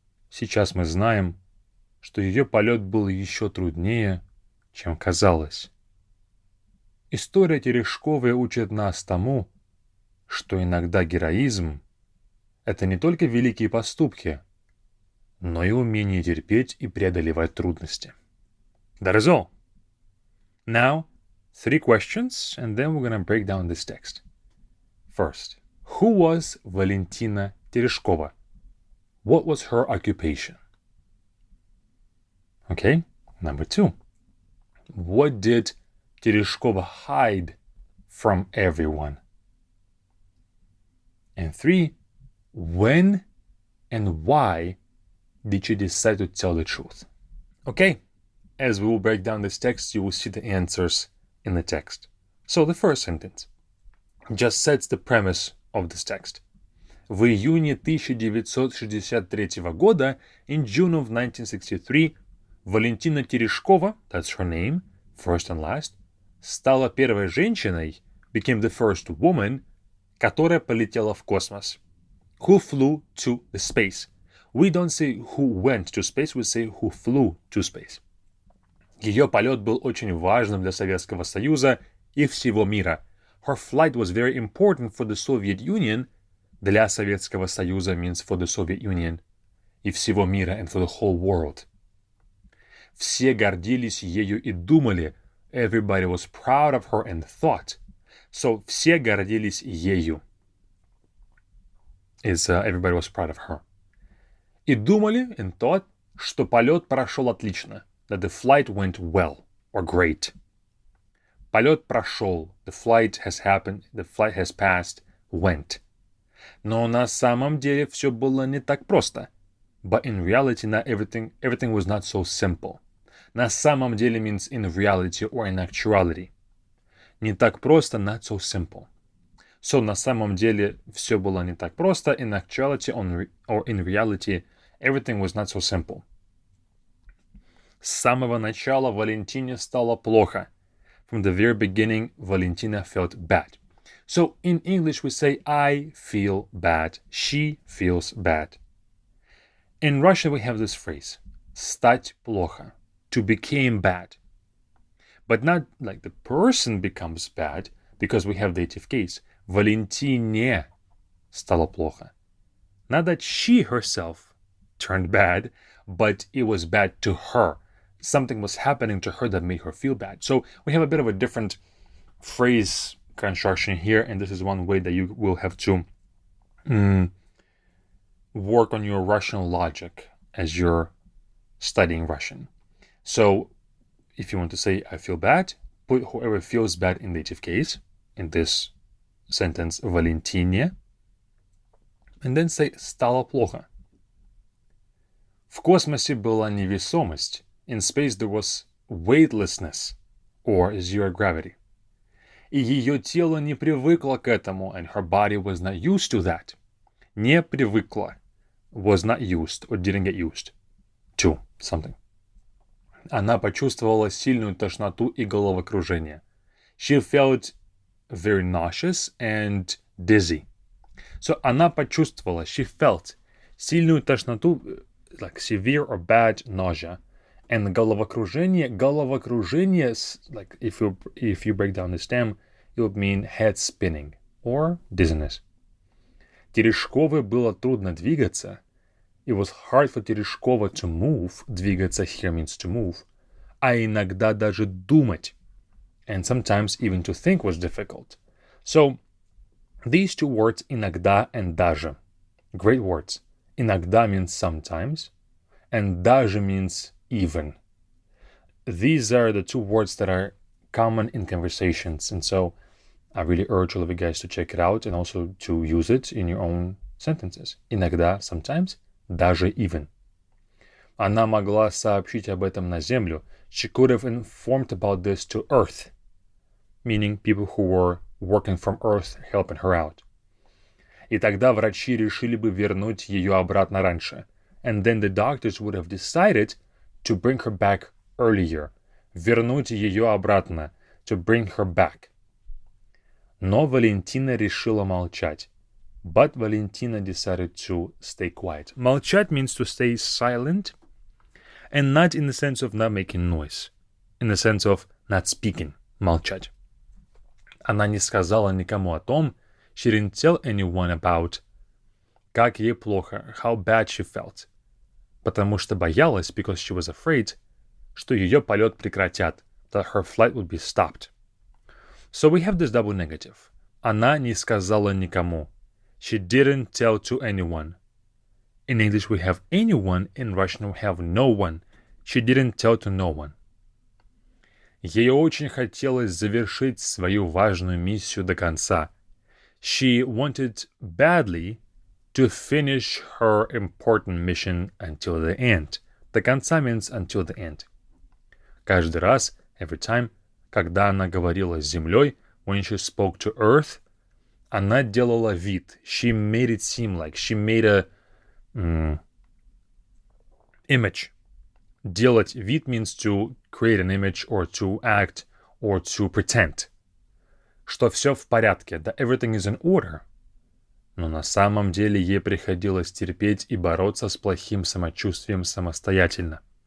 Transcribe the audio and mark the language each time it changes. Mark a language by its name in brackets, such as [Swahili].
[Russian] Сейчас мы знаем, что ее полет был еще труднее, чем казалось. История Терешковой учит нас тому, что иногда героизм — это не только великие поступки, но и умение терпеть и преодолевать трудности. [English] That is all. Now, 3 questions, and then we're going to break down this text. First, who was Valentina Tereshkova? What was her occupation? Okay, number 2. What did Tereshkova hide from everyone? And 3, when and why did she decide to tell the truth? Okay, as we will break down this text, you will see the answers in the text. So the first sentence just sets the premise of this text. [Russian] В июне 1963 года, [English] in June of 1963, Валентина Терешкова, that's her name, first and last, [Russian] стала первой женщиной, [English] became the first woman, [Russian] которая полетела в космос. [English] Who flew to the space. We don't say who went to space, we say who flew to space. [Russian] Ее полет был очень важным для Советского Союза и всего мира. [English] Her flight was very important for the Soviet Union. [Russian] Для Советского Союза [English] means for the Soviet Union. [Russian] И всего мира, [English] and for the whole world. [Russian] Все гордились ею и думали. [English] Everybody was proud of her and thought. [Russian] So, все гордились ею. [English] Everybody was proud of her. [Russian] И думали, [English] and thought, [Russian] что полет прошел отлично. [English] That the flight went well, or great. [Russian] Полет прошел. [English] The flight has happened. The flight has passed. Went. [Russian] Но на самом деле все было не так просто. [English] But in reality, not everything was not so simple. [Russian] На самом деле [English] means in reality or in actuality. [Russian] Не так просто, [English] not so simple. [Russian] So, на самом деле все было не так просто. [English] In actuality or in reality, everything was not so simple. [Russian] С самого начала Валентине стало плохо. [English] From the very beginning, Valentina felt bad. So, in English, we say, I feel bad. She feels bad. In Russian, we have this phrase, [Russian] стать плохо, [English] to become bad. But not like the person becomes bad, because we have dative case. [Russian] Валентине стало плохо. [English] Not that she herself turned bad, but it was bad to her. Something was happening to her that made her feel bad. So we have a bit of a different phrase construction here, and this is one way that you will have to work on your Russian logic as you're studying Russian. So if you want to say, I feel bad, put whoever feels bad in dative case, in this sentence, Валентине, and then say, [Russian] стало плохо. В космосе была невесомость. [English] In space there was weightlessness, or zero gravity. [Russian] И ее тело не привыкло к этому, [English] and her body was not used to that. [Russian] Не привыкла, [English] was not used, or didn't get used to something. [Russian] Она почувствовала сильную тошноту и головокружение. [English] She felt very nauseous and dizzy. So [Russian] она почувствовала, [English] she felt, [Russian] сильную тошноту, [English] like severe or bad nausea, and головокружение, like if you break down the stem, it would mean head spinning or dizziness. [Russian] Терешковой было трудно двигаться. [English] It was hard for Tereshkova to move. Двигаться here means to move. [Russian] А иногда даже думать. [English] And sometimes even to think was difficult. So, these two words, иногда and даже. Great words. Иногда means sometimes, and даже means even. These are the two words that are common in conversations, and so I really urge all of you guys to check it out and also to use it in your own sentences. Иногда, sometimes, даже even. [Russian] Она могла сообщить об этом на Землю. [English] She could have informed about this to Earth. meaning people who were working from Earth, helping her out. [Russian] И тогда врачи решили бы вернуть ее обратно раньше. [English] And then the doctors would have decided to bring her back earlier. [Russian] Вернуть ее обратно. [English] To bring her back. [Russian] Но Валентина решила молчать. [English] But Valentina decided to stay quiet. Молчать means to stay silent, and not in the sense of not making noise. In the sense of not speaking. [Russian] Молчать. Она не сказала никому о том, [English] she didn't tell anyone about [Russian] как ей плохо, [English] how bad she felt. [Russian] Потому что боялась, [English] because she was afraid, [Russian] что ее полет прекратят, [English] that her flight would be stopped. So we have this double negative. [Russian] Она не сказала никому. [English] She didn't tell to anyone. In English we have anyone, in Russian we have no one. She didn't tell to no one. [Russian] Ей очень хотелось завершить свою важную миссию до конца. [English] She wanted badly to finish her important mission until the end. [Russian] До конца [English] means until the end. [Russian] Каждый раз, [English] every time, [Russian] когда она говорила с землей, [English] when she spoke to earth, [Russian] она делала вид. [English] She made it seem like. She made a image. [Russian] Делать вид [English] means to create an image or to act or to pretend. [Russian] Что все в порядке, [English] that everything is in order. [Russian] Но на самом деле ей приходилось терпеть и бороться с плохим самочувствием самостоятельно.